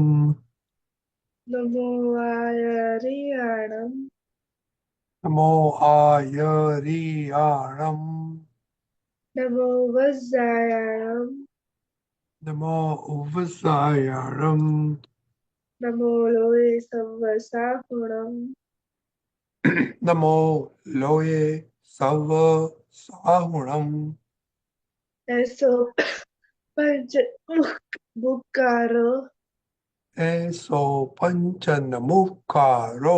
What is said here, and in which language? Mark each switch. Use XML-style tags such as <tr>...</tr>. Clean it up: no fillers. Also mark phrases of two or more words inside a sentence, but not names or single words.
<pra>નમો આયરિયાણમ નમો આયરિયાણમ નમો વજ્જાયાણમ નમો ઉવસાયાણમ नमो लोये सव्व नमो लोये सव साहुणम् ऐसो पंच मुक्कारो एसो पंचनमुखारो</pra>